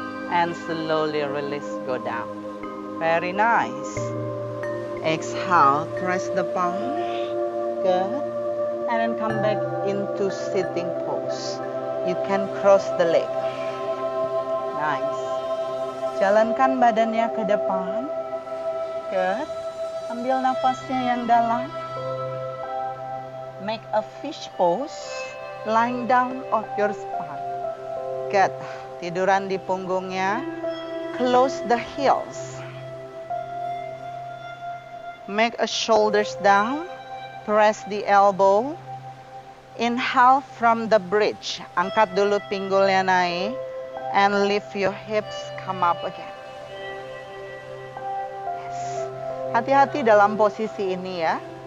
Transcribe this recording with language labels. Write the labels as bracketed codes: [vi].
[en] And slowly release, go down. Very nice. Exhale, press the palm. Good. And then come back into sitting pose. You can cross the leg. Nice. [id] Jalankan badannya ke depan. [en] Good. [id] Ambil nafasnya yang dalam. [en] Make a fish pose, lying down on your spine. Good. [id] Tiduran di punggungnya. [en] Close the heels. Make a shoulders down. Press the elbow. Inhale from the bridge. [id] Angkat dulu pinggulnya naik. [en] And lift your hips, come up again. Yes. [id] Hati-hati dalam posisi ini ya.